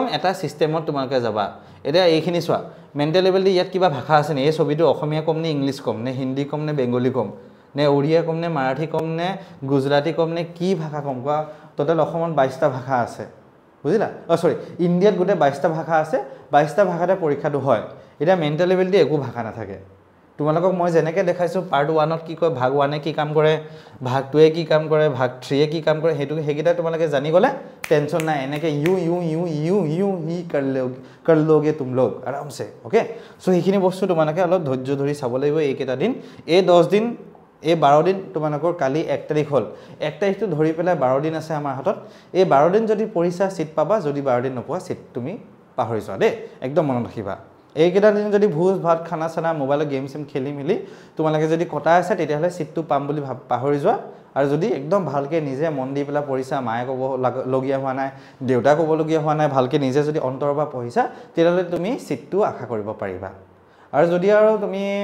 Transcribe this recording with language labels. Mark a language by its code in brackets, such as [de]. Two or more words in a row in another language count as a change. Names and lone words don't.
[as] এটা সিস্টেমত তোমালোকে যাবা এটা এইখিনি চোৱা [en] mental ability [as] ইয়াত কিবা ভাষা আছে নে এই ছবিটো অসমীয়া কম নে ইংলিছ কম নে হিন্দী কম নে বেংগলী কম নে ওড়িয়া কম নে মাৰাঠী কম নে গুজৰাটী কম নে কি ভাষা কম কোৱা টোটাল অসমত 22টা ভাষা আছে বুজিলা সৰি ইণ্ডিয়াত গোটে 22টা ভাষা আছে 22টা ভাষাতে পৰীক্ষাটো হয় এটা [en] mental ability [as] একো ভাষা নাথাকে তোমালোকক মই যেনেকৈ দেখাইছো পাৰ্ট 1 ত কি কয় ভাগ 1 এ কি কাম কৰে ভাগ 2 এ কি কাম কৰে ভাগ 3 এ কি কাম কৰে হেগিটা তোমালোকে জানি গলে টেনশন নাই এনেকৈ [hi] यूँ ही कर लोगे तुम लोग आराम से [en] okay so [as] এইখিনি বস্তু তোমালোকে অলপ ধৈৰ্য ধৰি চাব লাগিব এইকেটা দিন এই 10 দিন এই 12 দিন তোমালোকৰ কালি 1 তাৰিখ হল 1 তাৰিখটো ধৰি পেলাই 12 দিন আছে আমাৰ হাতত এই 12 দিন যদি পৰীক্ষা সিট পাবা যদি 12 দিন নপোৱা সিট তুমি পাহৰি যোৱা দে একদম মনত ৰাখিবা এইকেটা দিন যদি ভোজ ভাত খানা চানা মোবাইল গেম সিম খেলি মিলি তোমালোকে যদি কটা আছে তেতিয়াহলে সিটটো পাম বুলি পাহৰি যোৱা আৰু যদি একদম ভালকে নিজে মন দি পেলা পঢ়িছা মায়ে কব লগিয়া হোৱা নাই দেউতা কব লগিয়া হোৱা নাই ভালকে নিজে যদি অন্তৰৰ পৰা পঢ়িছা তেতিয়াহলে তুমি সিটটো আশা কৰিব পাৰিবা আৰু যদি আৰু তুমি